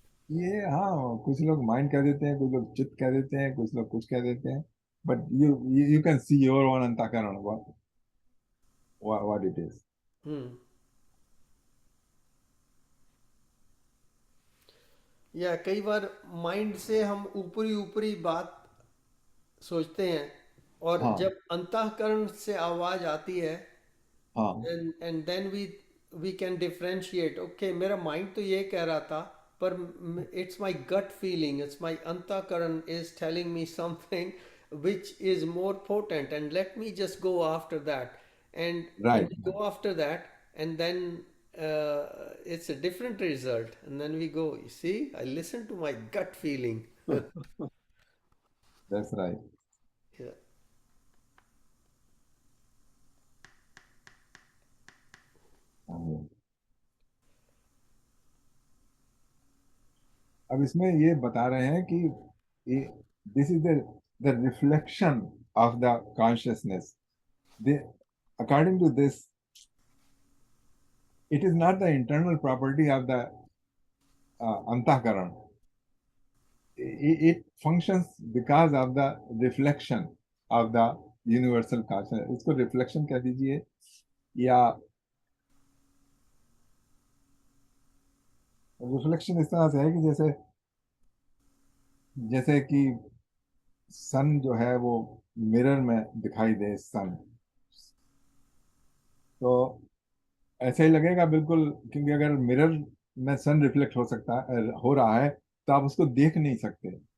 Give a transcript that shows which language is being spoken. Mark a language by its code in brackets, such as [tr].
[hi] ये हाँ, कुछ लोग माइंड कह देते हैं, कुछ लोग चित्त कह देते हैं, कुछ लोग कुछ कह देते हैं, [en] But you can see your own अंतःकरण what it is. Hmm. [hi] या कई बार माइंड से हम ऊपरी ऊपरी बात सोचते हैं, और हाँ जब अंतःकरण से आवाज आती है, हाँ [en] and then we can differentiate. Okay, [hi] मेरा माइंड तो ये कह रहा था, पर [en] it's my gut feeling, it's my antakaran is telling me something which is more potent, and let me just go after that. And right. we go after that, and then it's a different result, and then we go, you see, I listen to my gut feeling. That's right. Yeah. [hi] अब इसमें ये बता रहे हैं कि [en] This is the reflection of the consciousness. According to this, it is not the internal property of the antahkaran. It functions because of the reflection of the universal consciousness. [hi] इसको reflection कह दीजिए, या रिफ्लेक्शन इस तरह से है कि जैसे जैसे कि सन जो है वो मिरर में दिखाई दे सन, तो ऐसे ही लगेगा बिल्कुल, क्योंकि अगर मिरर में सन रिफ्लेक्ट हो रहा है तो आप उसको देख नहीं सकते.